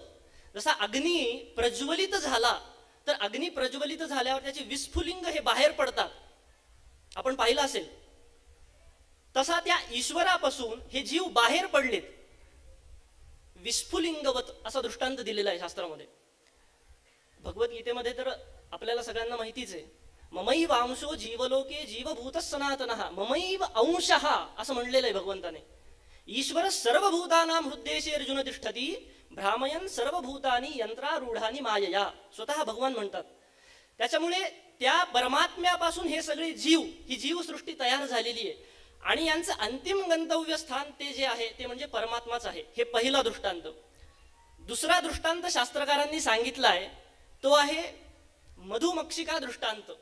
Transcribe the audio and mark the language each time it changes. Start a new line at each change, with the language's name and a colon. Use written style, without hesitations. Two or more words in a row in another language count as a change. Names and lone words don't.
Marathi: जसा अग्नी प्रज्वलित झाला तर अग्नी प्रज्वलित झाल्यावर त्याचे विस्फुलिंग हे बाहेर पडतात, आपण पाहिलं असेल. तसा त्या ईश्वरापासून हे जीव बाहेर पडलेत, विस्फुलिंगवत असा दृष्टांत दिलेला आहे शास्त्रामध्ये. भगवद्गीतेमध्ये तर आपल्याला सगळ्यांना माहितीच आहे,
Sanskrit: ममैव अंशो जीवलोके जीवभूत सनातनः ममैव अंशः
Marathi: असं म्हणलेलं आहे भगवंताने.
Sanskrit: ईश्वर सर्वभूतानां हृद्देशे अर्जुन तिष्ठति भ्रामयन सर्वभूतानि यंत्रारूढानि मायया,
Marathi: स्वतः भगवान म्हणतात. त्याच्यामुळे त्या परमात्म्यापासून हे सगळे जीव, ही जीवसृष्टी तयार झालेली आहे आणि यांचं अंतिम गंतव्य स्थान ते जे आहे ते म्हणजे परमात्माच आहे. हे पहिला दृष्टांत. दुसरा दृष्टांत शास्त्रकारांनी सांगितला आहे तो आहे मधुमक्षिका दृष्टांत.